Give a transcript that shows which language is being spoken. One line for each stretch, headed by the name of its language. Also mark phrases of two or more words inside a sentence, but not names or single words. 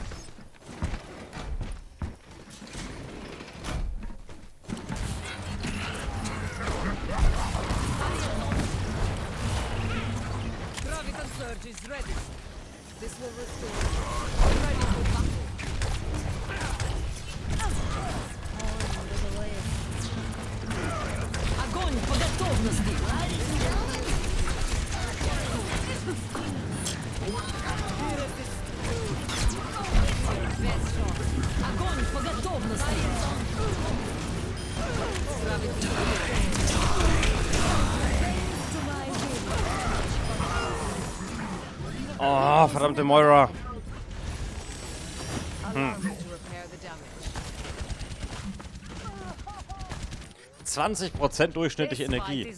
English: Graviton surge is ready. This will restore. Ready for battle.
Russian: Огонь по готовности! Огонь по готовности!
German: Oh, verdammte Moira. 20% durchschnittliche Energie.